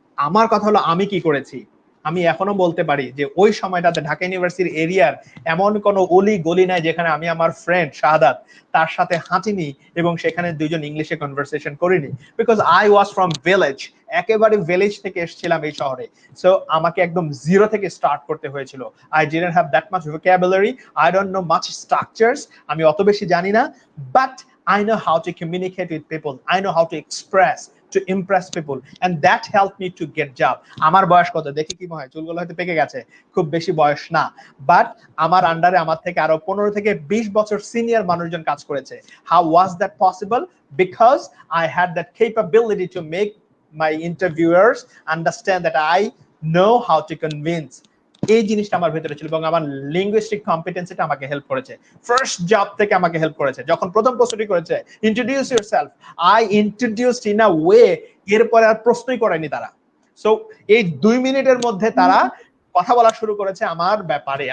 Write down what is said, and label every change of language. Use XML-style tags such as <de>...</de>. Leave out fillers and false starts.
<bn>আমার কথা হলো আমি কি করেছি। আমি এখনো বলতে পারি যে ওই সময়টাতে ঢাকা ইউনিভার্সিটির এরিয়ার এমন কোনো অলি গলি নাই যেখানে আমি আমার ফ্রেন্ড শাহাদাত তার সাথে হাঁটিনি এবং সেখানে দুইজন ইংলিশে কনভারসেশন করিনি,</bn> <en>Because I was from village.</en> <bn>একেবারে ভিলেজ থেকে এসেছিলাম এই শহরে। সো আমাকে একদম জিরো থেকে স্টার্ট করতে হয়েছিল।</bn> <en>I didn't have that much vocabulary, I don't know much structures,</en> <bn>আমি অত বেশি জানি না,</bn> <en>But I know how to communicate with people, I know how to express, to impress people, and that helped me to get job.</en> <bn>আমার বয়স কত দেখি কি মনে হয়, চুলগুলো হয়তো পেকে গেছে, খুব বেশি বয়স না, বাট আমার আন্ডারে আমার থেকে আরো 15 থেকে 20 বছর সিনিয়র মানুষজন কাজ করেছে।</bn> <en>How was that possible? Because I had that capability to make my interviewers understand that I know how to convince.</en> <bn>এই জিনিসটা আমার ভিতরে ছিল এবং আমার লিঙ্গুইস্টিক কম্পিটেন্সিটা আমাকে হেল্প করেছে। ফার্স্ট জব থেকে আমাকে হেল্প করেছে। যখন প্রথম প্রশ্নটি করেছে</bn> <en>introduce yourself, I introduced in a way,</en> <bn>এরপরে আর প্রশ্নই করেনি তারা। সো এই 2 মিনিটের মধ্যে তারা কথা বলা শুরু করেছে আমার ব্যাপারে।</bn>